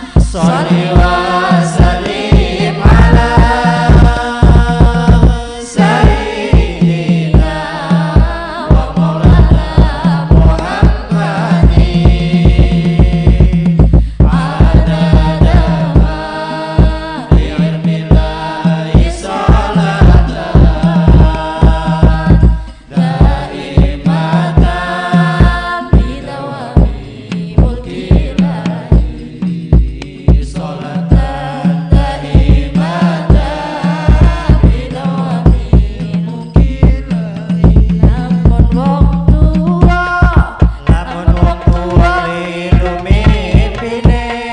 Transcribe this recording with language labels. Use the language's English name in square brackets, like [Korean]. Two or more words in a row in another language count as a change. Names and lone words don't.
[Arabic] صلِّ وسلِّم على سيدنا ومولانا محمد عدد ما بعلم الله صلاة دائمة بدوام ملك الله صلاة دائمة بدوام ملك الله [Javanese] lamun wong tuwa lilu mimpine